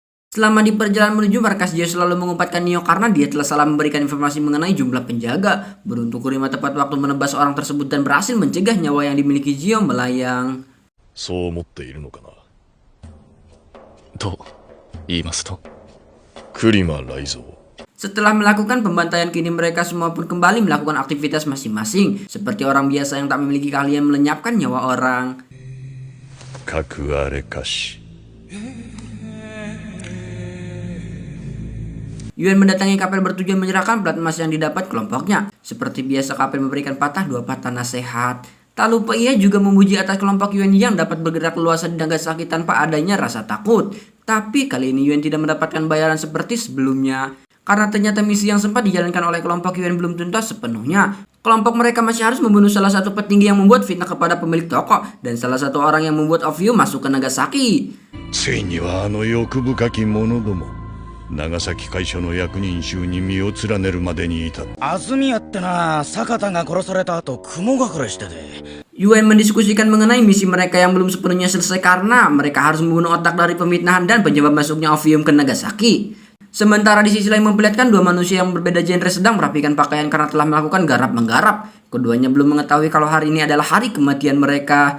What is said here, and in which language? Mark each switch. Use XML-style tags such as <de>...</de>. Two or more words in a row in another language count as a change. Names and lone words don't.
<id>Selama di perjalanan menuju markas, Jio selalu mengumpatkan Neo karena dia telah salah memberikan informasi mengenai jumlah penjaga. Beruntung Kurima tepat waktu menebas orang tersebut dan berhasil mencegah nyawa yang dimiliki Jio melayang.</id> <ja>そう思っているのかな。と言いますと、栗間雷蔵。</ja> <id>Setelah melakukan pembantaian, kini mereka semua pun kembali melakukan aktivitas masing-masing. Seperti orang biasa yang tak memiliki keahlian melenyapkan nyawa orang.</id> <ja>格あれかし。</ja> <id>Yuan mendatangi kapel bertujuan menyerahkan plat emas yang didapat kelompoknya. Seperti biasa, kapel memberikan dua patah nasihat. Tak lupa ia juga memuji atas kelompok Yuan yang dapat bergerak luas di Nagasaki tanpa adanya rasa takut. Tapi kali ini Yuan tidak mendapatkan bayaran seperti sebelumnya. Karena ternyata misi yang sempat dijalankan oleh kelompok Yuan belum tuntas sepenuhnya. Kelompok mereka masih harus membunuh salah satu petinggi yang membuat fitnah kepada pemilik toko. Dan salah satu orang yang membuat Ovium masuk ke Nagasaki.</id> <ja>ついにはあの欲深き者ども、長崎会所の役人衆に身を連ねるまでに至った。安住屋ってな、坂田が殺された後雲隠れしてて。</ja> <id>Yuan mendiskusikan mengenai misi mereka yang belum sepenuhnya selesai karena mereka harus membunuh otak dari pemitnahan dan penyebab masuknya Ovium ke Nagasaki. Sementara di sisi lain memperlihatkan dua manusia yang berbeda genre sedang merapikan pakaian karena telah melakukan garap-menggarap. Keduanya belum mengetahui kalau hari ini adalah hari kematian mereka.</id>